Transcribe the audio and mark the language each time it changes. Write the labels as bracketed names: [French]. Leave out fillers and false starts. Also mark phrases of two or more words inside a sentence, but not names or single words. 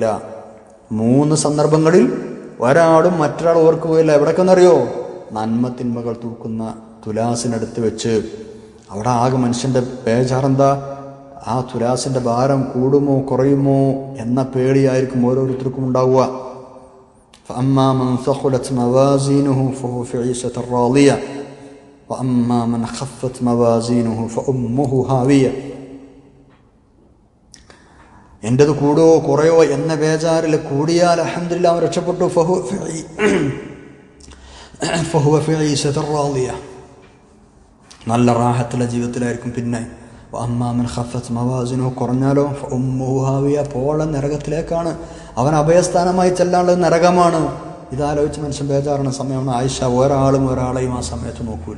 [Malayalam] 3 സന്ദർഭങ്ങളിൽ ഒരാളും മറ്റൊരാൾ ഓർക്കുകയില്ല. എവിടേക്കെന്നറിയോ? നന്മ തിന്മകൾ തൂക്കുന്ന തുലാസിനടുത്ത് വെച്ച്. അവിടെ ആകെ മനുഷ്യൻ്റെ ബേജാറെന്താ? ആ തുലാസിൻ്റെ ഭാരം കൂടുമോ കുറയുമോ എന്ന പേടിയായിരിക്കും ഓരോരുത്തർക്കും ഉണ്ടാവുക. [Arabic] فأما من ثقلت موازينه فهو في عيشة راضية وأما من خفت موازينه فأمه هاوية. [Malayalam] എൻ്റെത് കൂടോ കുറയോ എന്ന ബേജാറിൽ കൂടിയാൽ അൽഹംദുലില്ലാഹ് അവൻ രക്ഷപ്പെട്ടു. [Arabic] فهو في عيشة راضية, [Malayalam] നല്ല റാഹത്തുള്ള ജീവിതത്തിലായിരിക്കും. പിന്നെ [Arabic] أما من خفت موازينه, [Malayalam] കുറഞ്ഞാലോ [Arabic] فأمه هاوية, [Malayalam] പോള നരകത്തിലേക്കാണ്. അവൻ അഭയസ്ഥാനമായി ചെല്ലാനുള്ളത് നരകമാണ്. ഇതാലോചിച്ച് മനുഷ്യൻ ബേജാറാണ് സമയമാണ്. ആയിഷ, ഒരാളെയും ആ സമയത്ത് നോക്കൂല.